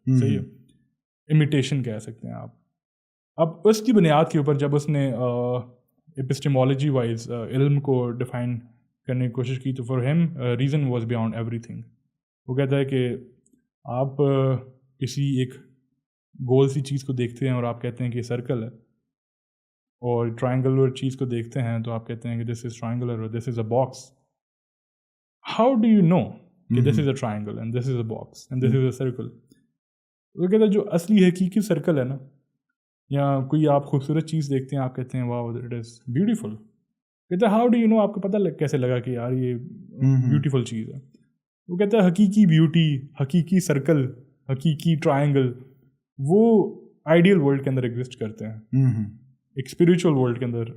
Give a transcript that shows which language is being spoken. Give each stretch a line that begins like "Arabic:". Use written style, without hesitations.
Urdu: صحیح ہے, امیٹیشن کہہ سکتے ہیں آپ. اب اس کی بنیاد کے اوپر جب اس نے ایپسٹیمالوجی وائز علم کو ڈیفائن کرنے کی کوشش کی, تو
English: For him reason was beyond everything.
Urdu: وہ کہتا ہے کہ آپ کسی ایک گول سی چیز کو دیکھتے ہیں اور آپ کہتے ہیں کہ یہ سرکل ہے, اور ٹرائنگولر چیز کو دیکھتے ہیں تو آپ کہتے ہیں کہ
English: This is triangular اور this is a box. How do you know کہ this is a triangle and this is a box and this is a circle.
Urdu: وہ کہتا ہے جو اصلی حقیقی سرکل ہے نا, یا کوئی آپ خوبصورت چیز دیکھتے ہیں آپ کہتے ہیں
English: wow it is beautiful,
Urdu: کہتا ہے
English: how do you know,
Urdu: آپ کو پتہ کیسے لگا کہ یار یہ بیوٹیفل چیز ہے. وہ کہتا ہے حقیقی بیوٹی, حقیقی سرکل, حقیقی ٹرائنگل وہ آئیڈیل ورلڈ کے اندر ایگزسٹ کرتے ہیں, ایک اسپریچول ورلڈ کے اندر.